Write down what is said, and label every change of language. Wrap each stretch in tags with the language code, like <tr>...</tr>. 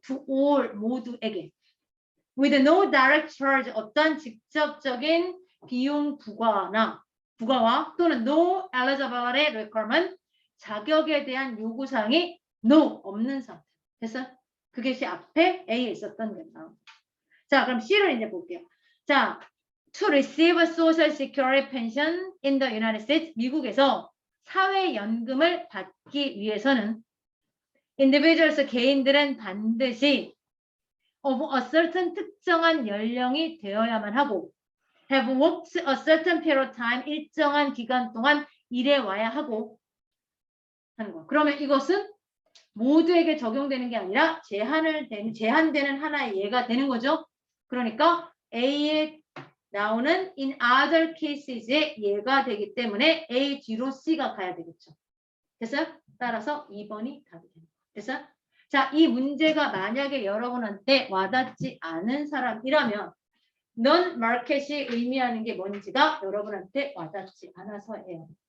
<en>to all</en> <ko>모두에게.</ko> <en>with no direct charge</en> <ko>어떤 직접적인 비용 부과와 또는</ko> <en>no eligibility requirement</en> <ko>자격에 대한 요구사항이</ko> <en>no</en> <ko>없는 상태. 됐어요? 그것이 앞에 A에 있었던 거예요. 자, 그럼 C를 이제 볼게요. 자,</ko> <en>to receive social security pension in the United States</en> <ko>미국에서 사회연금을 받기 위해서는</ko> <en>individuals</en> <ko>개인들은 반드시</ko> <en>of a certain</en> <ko>특정한 연령이 되어야만 하고</ko> <en>have worked a certain period of time</en> <ko>일정한 기간 동안 일해 와야 하고 하는 거. 그러면 이것은 모두에게 적용되는 게 아니라 제한되는 하나의 예가 되는 거죠. 그러니까 A에 나오는</ko> <en>in other cases</en> <ko>의 예가 되기 때문에 A 뒤로 C가 가야 되겠죠. 됐어요? 따라서 2번이 답이 됩니다. 됐어요? 자, 이 문제가 만약에 여러분한테 와닿지 않은 사람이라면 non-market이 의미하는 게 뭔지가 여러분한테 와닿지 않아서예요.</ko>